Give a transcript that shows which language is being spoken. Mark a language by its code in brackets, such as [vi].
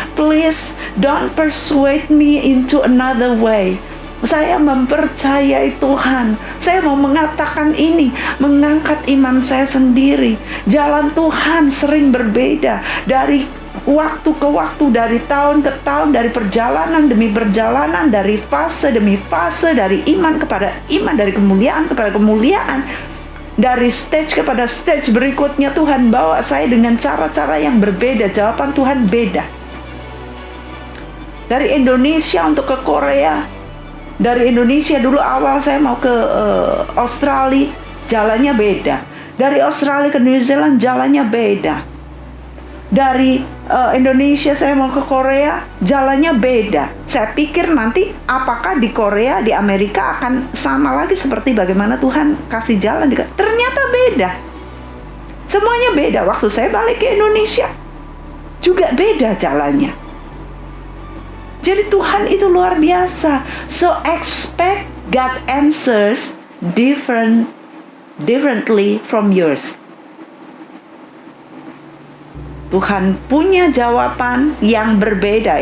[en] Please don't persuade me into another way. [id] Saya mempercayai Tuhan. Saya mau mengatakan ini, mengangkat iman saya sendiri. Jalan Tuhan sering berbeda dari waktu ke waktu, dari tahun ke tahun, dari perjalanan demi perjalanan, dari fase demi fase, dari iman kepada iman, dari kemuliaan kepada kemuliaan, dari stage kepada stage berikutnya. Tuhan bawa saya dengan cara-cara yang berbeda. Jawaban Tuhan beda. Dari Indonesia untuk ke Korea. Dari Indonesia dulu awal saya mau ke Australia, jalannya beda. Dari Australia ke New Zealand, jalannya beda. Dari Indonesia saya mau ke Korea, jalannya beda. Saya pikir nanti apakah di Korea, di Amerika akan sama lagi seperti bagaimana Tuhan kasih jalan. Ternyata beda. Semuanya beda. Waktu saya balik ke Indonesia, juga beda jalannya. Jadi Tuhan itu luar biasa. [en] So expect God answers differently from yours. [id] Tuhan punya jawaban yang berbeda.